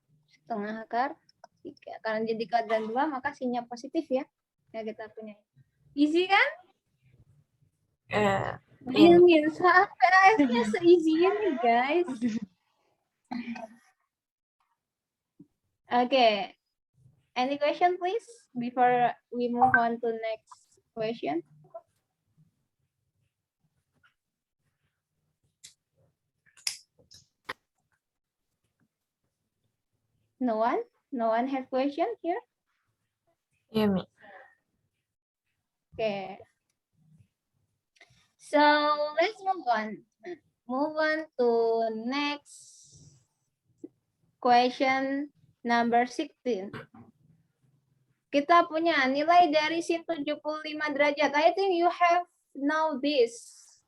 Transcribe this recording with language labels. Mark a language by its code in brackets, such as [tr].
[id] Setengah akar 3. Karena jadi kuadran 2 maka sinnya positif ya. Ya kita punya. Easy kan? Bayangin sampai AS-nya se-easy ini guys. [en] Okay. Any question please before we move on to next question? No one? No one have question here? [id] Ya, Mi. [en] Okay. So let's move on. Move on to next question number 16. [id] Kita punya nilai dari sin 75 derajat. [en] I think you have know this.